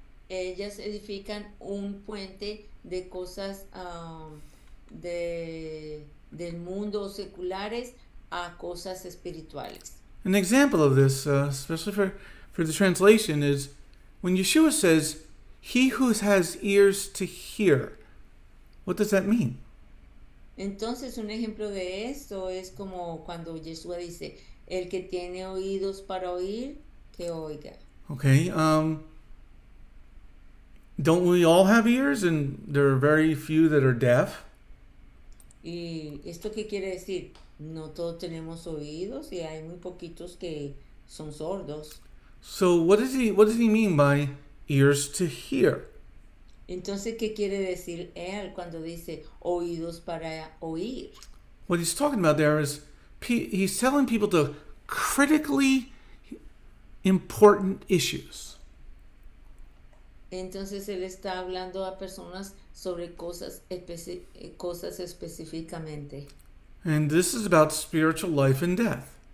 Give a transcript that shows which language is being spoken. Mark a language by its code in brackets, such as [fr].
[es] ellas edifican un puente de cosas del mundo seculares a cosas espirituales. [en] An example of this, especially for the translation, is when Yeshua says, "He who has ears to hear." What does that mean? [es] Entonces, un ejemplo de esto es como cuando Yeshua dice, el que tiene oídos para oír, que oiga. [en] Okay. Don't we all have ears, and there are very few that are deaf? [es] ¿Y esto qué quiere decir? No todos tenemos oídos y hay muy poquitos que son sordos. [en] So what does he mean by ears to hear? [es] Entonces, ¿qué quiere decir él cuando dice oídos para oír? [en] What he's talking about there is he's telling people to critically important issues. [es] Entonces él está hablando a personas sobre cosas específicamente. [en] And this is about spiritual life and death.